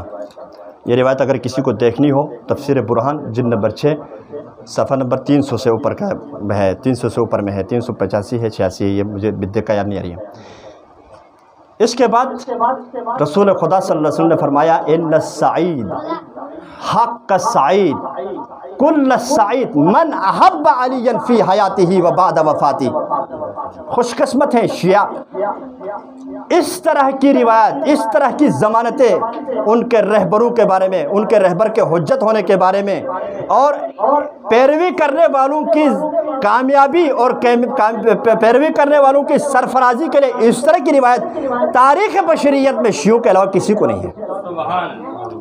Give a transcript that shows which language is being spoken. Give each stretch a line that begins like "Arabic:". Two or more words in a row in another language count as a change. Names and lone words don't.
Urdu: یہ روایت اگر کسی کو دیکھنی ہو تفسیر برہان جلد نمبر 6 صفحہ نمبر 300 سے اوپر کا ہے، 300 سے اوپر میں ہے، 385 ہے 86 ہے، یہ مجھے بدقت یاد نہیں آ رہی ہے۔ اس کے بعد رسول خدا صلی اللہ علیہ وسلم نے فرمایا
Arabic: ان السعید حق السعید کل السعید من احب علی فی حیاتہ و بعد وفاتہ۔
Urdu: خوش قسمت ہیں شیعہ، اس طرح کی روایت، اس طرح کی ضمانتیں ان کے رہبروں کے بارے میں، ان کے رہبر کے حجت ہونے کے بارے میں اور پیروی کرنے والوں کی کامیابی اور پیروی کرنے والوں کی سرفرازی کے لیے اس طرح کی روایت تاریخ بشریت میں شیعوں کے علاوہ کسی کو نہیں ہے۔